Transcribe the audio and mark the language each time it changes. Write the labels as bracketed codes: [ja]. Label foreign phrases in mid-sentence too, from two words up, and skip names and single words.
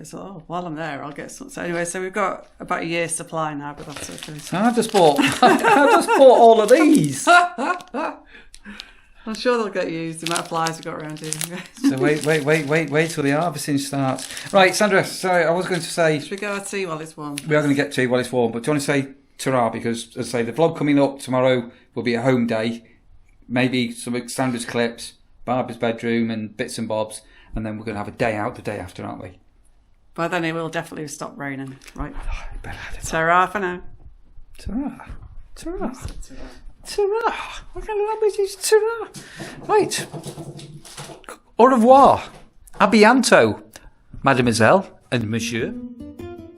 [en] So while I'm there, I'll get some. So anyway, so we've got about a year's supply now, but that's okay. So I've just bought all of these. I'm sure they'll get used. The amount of flies we've got around here. So wait till the harvesting starts. Right, Sandra, sorry, I was going to say... Should we go our tea while it's warm? We are going to get tea while it's warm, but do you want to say ta-ra? Because, as I say, the vlog coming up tomorrow will be a home day. Maybe some Sandra's clips, Barbara's bedroom and bits and bobs. And then we're going to have a day out the day after, aren't we? By then it will definitely stop raining, right? Oh, ta-ra for now. Ta-ra. Ta-ra. Ta-ra. What kind of language is ta-ra? Right. [fr] Au revoir. A bientôt, mademoiselle and monsieur.